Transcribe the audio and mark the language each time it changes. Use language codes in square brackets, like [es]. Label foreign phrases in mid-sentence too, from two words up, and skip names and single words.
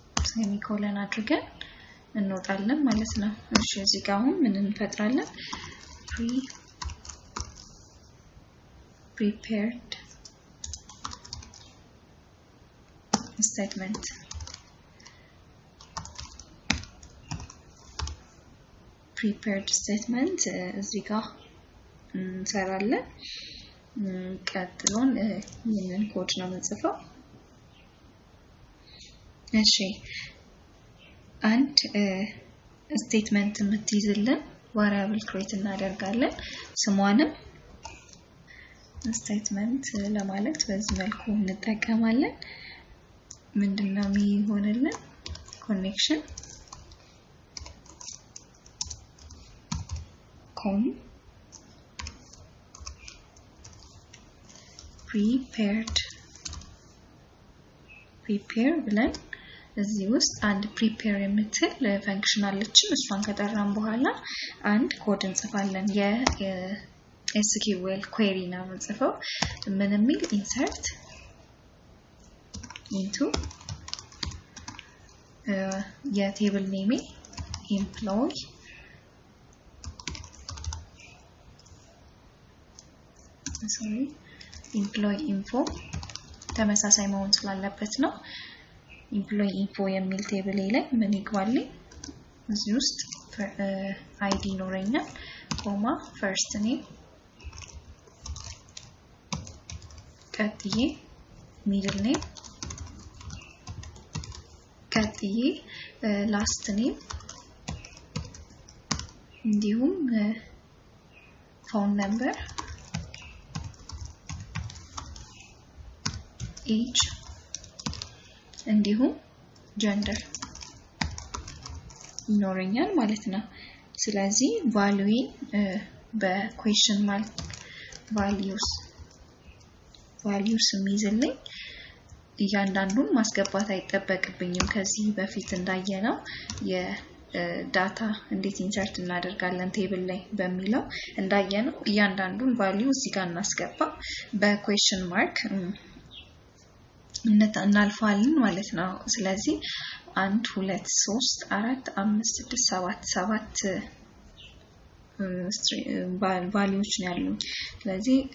[am] ሴሚኮለን አድርገን እንወጣለን ማለት ነው እሺ እዚህ ጋር አሁን ምን እንፈጥራለን [en] prepared statement prepared statement [am] እዚህ ጋር እንሰራለን ቀጥሎን ይሄንን ኮድ ነው የምንጽፈው እሺ አንድ ስቴትመንት የምትይዝልን [en] variable create [am] እናደርጋለን ስሟንም statement ለማለት በዚህ መልኩ እንጠቀማለን ምንድነው የሚሆንልን connection [en] com prepare [am] ብለን እዚህ ውስጥ አንድ prepare የምትል ፈንክሽን አለችን እሷን ከጠራን በኋላ አንድ ኮድ እንጽፋለን [en] SQL query [am] ነው የምንጽፈው ምን የሚል [en] insert into table name employee employee info [am] ተመሳሳይ መሆን ስላለበት ነው [en] employee info [am] የሚል ቴብል ላይ ምን ይግባልኝ እዚህ ውስጥ id ኖረኛል ኮማ [en] first name [am] ቀጥዬ [en] middle name [am] ቀጥዬ [en] last name [am] እንዲሁም [en] phone number age [am] እንዲሁም gender ይኖረኛል ማለት ነው ስለዚህ value [en] በquestion mark [am] values የሚይዝልኝ እያንዳንዱን ማስገባት አይጠበቅብኝም ከዚህ በፊት እንዳየነው የዳታ እንዴት ኢንሰርት እናደርጋለን ቴብል ላይ በሚለው እንዳየነው እያንዳንዱን value እዚህ ጋር እናስገባ [en] በquestion mark [am] እናልፋለን ማለት ነው ስለዚህ 1 2 3 4 5 6 7 values ነው ያሉኝ ስለዚህ